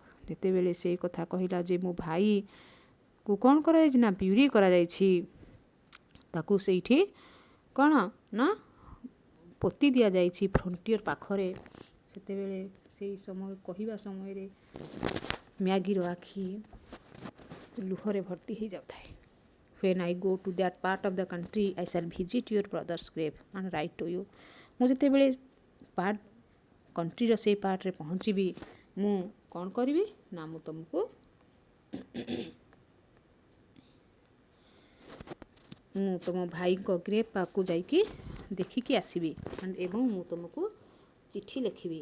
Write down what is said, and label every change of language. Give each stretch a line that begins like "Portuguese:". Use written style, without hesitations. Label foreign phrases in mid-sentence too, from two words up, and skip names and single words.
Odia: ଯେତେବେଳେ ସେଇ କଥା କହିଲା ଯେ ମୋ ଭାଇକୁ କ'ଣ କରାଯାଇଛି ନା ବ୍ୟୁରି କରାଯାଇଛି, ତାକୁ ସେଇଠି କ'ଣ ନା ପୋତି ଦିଆଯାଇଛି ଫ୍ରଣ୍ଟିୟର ପାଖରେ, ସେତେବେଳେ ସେଇ ସମୟ କହିବା ସମୟରେ ମ୍ୟାଗିର ଆଖି ଲୁହରେ ଭର୍ତ୍ତି ହେଇଯାଉଥାଏ।
English: When I go to that part of the country, I shall visit your brother's grave and write to you.
Odia: ମୁଁ ଯେତେବେଳେ କଣ୍ଟ୍ରିର ସେଇ ପାର୍ଟରେ ପହଞ୍ଚିବି, ମୁଁ କ'ଣ କରିବି ନା ମୁଁ ତୁମକୁ ମୁଁ ତୁମ ଭାଇଙ୍କ ଗ୍ରେଭ୍ ପାଖକୁ ଯାଇକି ଦେଖିକି ଆସିବି ଏବଂ ମୁଁ ତୁମକୁ ଚିଠି ଲେଖିବି।